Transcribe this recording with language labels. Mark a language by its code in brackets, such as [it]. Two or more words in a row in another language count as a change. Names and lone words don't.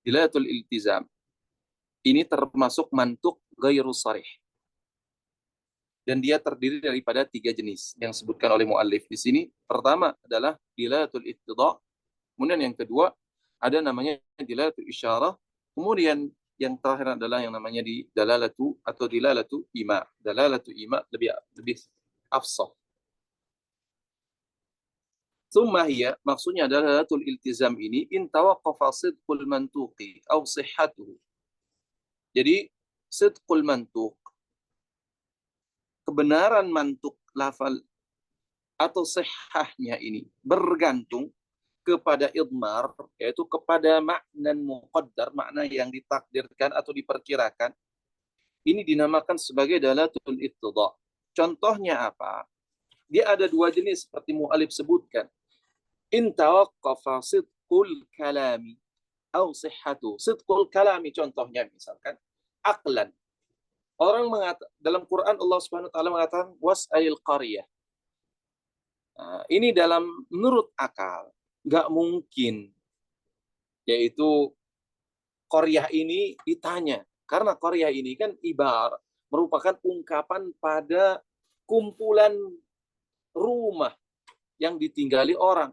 [ar] دلالة الالتزام [id] ini termasuk [ar] منطوق غير صريح. [id] Dan dia terdiri daripada 3 jenis yang disebutkan oleh muallif di sini. Pertama adalah [ar] دلالة الاقتضاء', [id] kemudian yang kedua ada namanya [ar] دلالة الإشارة, [id] kemudian yang terakhir adalah yang namanya di dalalatu atau [ar] دلالة الإيماء. دلالة الإيماء lebih أفصح. ثم هي, [id] maksudnya adalah [ar] دلالة الالتزام ini إن توقف صدق المنطوق أو صحته. Jadi صدق المنطوق, [id] kebenaran mantuk lafal atau sihahnya ini bergantung kepada idmar, yaitu kepada makna muqaddar, makna yang ditakdirkan atau diperkirakan. Ini dinamakan sebagai [ar] دلالة الاقتضاء'. [id] Contohnya apa? Dia ada 2 jenis seperti mu'alif sebutkan. [ar] إن توقف صدق الكلام أو صحته. Sidqul kalami contohnya misalkan aqlan. [id] Orang dalam Quran [ar] الله سبحانه وتعالى [id] mengatakan [ar] واسأل القرية. [id] Nah, ini dalam menurut akal nggak mungkin, yaitu qaryah ini ditanya, karena qaryah ini kan ibarat merupakan ungkapan pada kumpulan rumah yang ditinggali orang.